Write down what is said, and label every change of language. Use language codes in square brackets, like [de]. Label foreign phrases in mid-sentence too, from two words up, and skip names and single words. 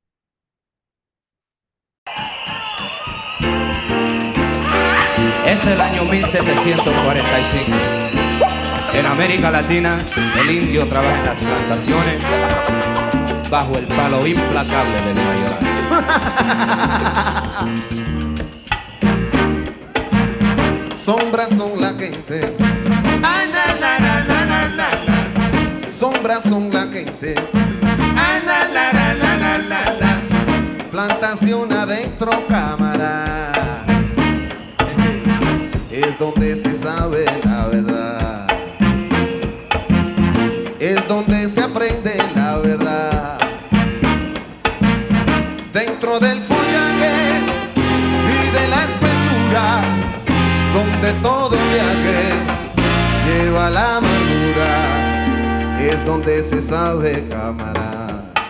[es] Es el año 1745. En América Latina, el indio trabaja en las plantaciones bajo el palo implacable del mayoral. Sombras son la gente. Ay, na, na, na, na, na, na. Sombras son la gente. Ay, na, na, na, na, na, na, na. Plantación adentro, cámara. Es donde se sabe la verdad. Es donde se aprende la verdad. Dentro del follaje y de la espesura, donde todo viaje lleva la amargura, es donde se sabe, cámara.